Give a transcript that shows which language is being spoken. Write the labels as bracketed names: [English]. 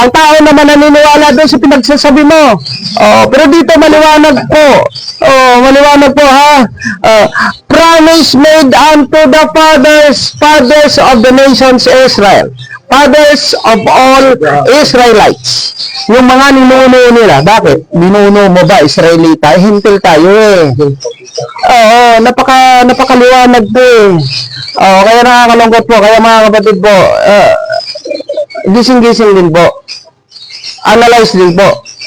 [Filipino] Ang tao naman naniniwala doon sa pinagsasabi mo. Pero dito maliwanag po. Maliwanag po [English] promise made unto the fathers of the nations Israel. fathers of all Israelites. [Filipino] Yung mga ninuno nila, bakit? Ninuno mo ba, Israelita? Hintil tayo eh. Oo, napakaliwanag po eh. Oo, kaya nakakalungkot po. Kaya mga kapatid po, gising-gising din po. Analyze din po.